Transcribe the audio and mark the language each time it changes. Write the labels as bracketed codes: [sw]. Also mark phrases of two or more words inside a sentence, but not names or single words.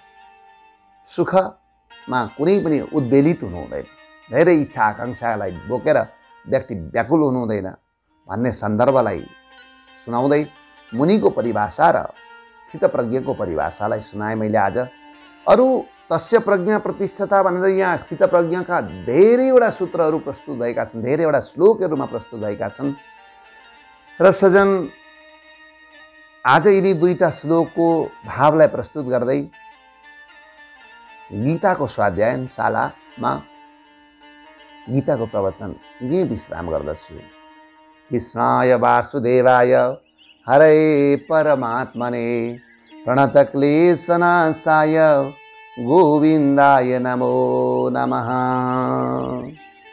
[ne] सुखमा कुनै पनि उद्वेलित हुनु हुँदैन, धेरै इच्छा आकाङ्क्षालाई बोकेर व्यक्ति व्याकुल हुनु हुँदैन भन्ने सन्दर्भलाई सुनाउँदै मुनिको परिभाषा र स्थितप्रज्ञको परिभाषालाई सुनाएँ मैले आज। अरू [sa] तस्य प्रज्ञा प्रतिष्ठता [ne] भनेर यहाँ स्थितप्रज्ञका धेरैवटा सूत्रहरू प्रस्तुत भएका छन्, धेरैवटा श्लोकहरूमा प्रस्तुत भएका छन्। र सजन, आज यिनी दुईटा श्लोकको भावलाई प्रस्तुत गर्दै गीताको स्वाध्यायन शालामा गीताको प्रवचन यही विश्राम गर्दछु। [sa] कृष्णाय वासुदेवाय हरे परमात्मने प्रणतक्लेशनाशाय गोविन्दाय नमो नमः।